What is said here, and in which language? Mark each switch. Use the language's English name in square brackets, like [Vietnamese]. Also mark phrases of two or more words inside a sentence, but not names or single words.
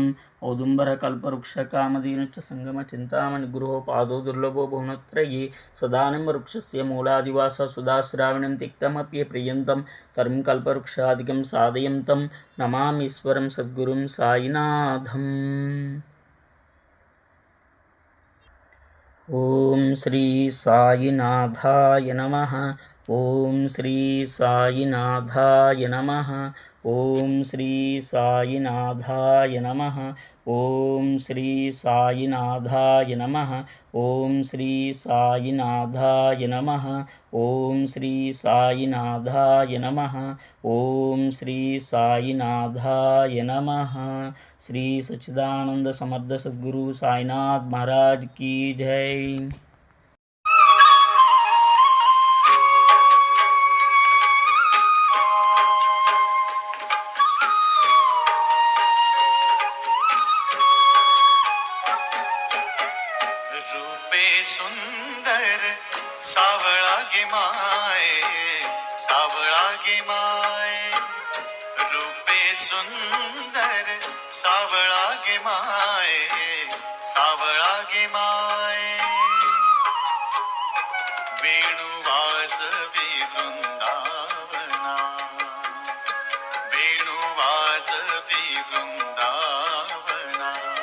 [Sanskrit] औदुम्बरः कल्पवृक्ष कामधेनुश्च संगम चिंतामणि गुरोः पादो दुर्लभो भुवनत्रये सदानिम्बवृक्षस्य मूलादिवासः सुधाश्रावणं तिक्तमप्यप्रियन्तं तरुं कल्पवृक्षादिकं साधयन्तं नमामीश्वरं सद्गुरुं साईनाथम्। ओम श्री साईनाथाय नमः ఓం శ్రీ సాయినాథాయ నమః. ఓం శ్రీ సాయినాథాయ నమః. ఓం శ్రీ సాయినాథాయ నమః. ఓం శ్రీ సాయినాథాయ నమః. ఓం శ్రీ సాయినాథాయ నమః. ఓం శ్రీ సాయినాథాయ నమః. [Hindi] శ్రీ సచ్చిదానంద సమర్థ సద్గురు సాయినాథ్ महाराज की जय. [Marathi] रूपे सुंदर सावळा गे माय, सावळा गे माय. रूपे सुंदर सावळा गे माय, सावळा गे माय. वेणू वाजवी वृंदावना, वेणू वाजवी वृंदावना.